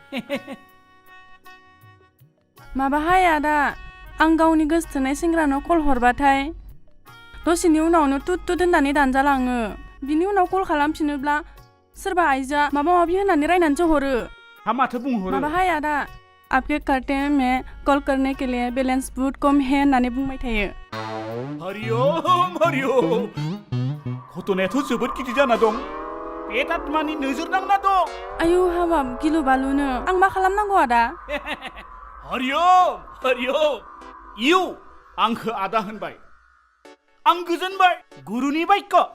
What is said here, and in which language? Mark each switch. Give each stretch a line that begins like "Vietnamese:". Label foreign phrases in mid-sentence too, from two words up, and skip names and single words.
Bodo: माबाहाय आदा आं गावनि गोसोथोनाय सेंग्रानो कल हरबाथाय दसेनि उनावनो तुत तुत होननानै दानजालाङो बिनि उनाव कल खालामफिनोब्ला सोरबा आइजोआ माबा माबि होननानै रायनानैसो हरो हा माथो बुंहरो माबाहाय आदा
Hindi: आपके करते में कॉल करने के लिए बैलेंस बहुत कम है
Bodo: होननानै बुंबाय थायो हरि ओम घटनायाथ' जोबोद गिदिर जाना दं बे आत्मानि नोजोर नांना दं आयु हाबाब गिलु बालुनो आं मा खालामनांगौ आदा हरि ओम इउ आंखो आदा होनबाय आं गोजोनबाय गुरुनि बाक्य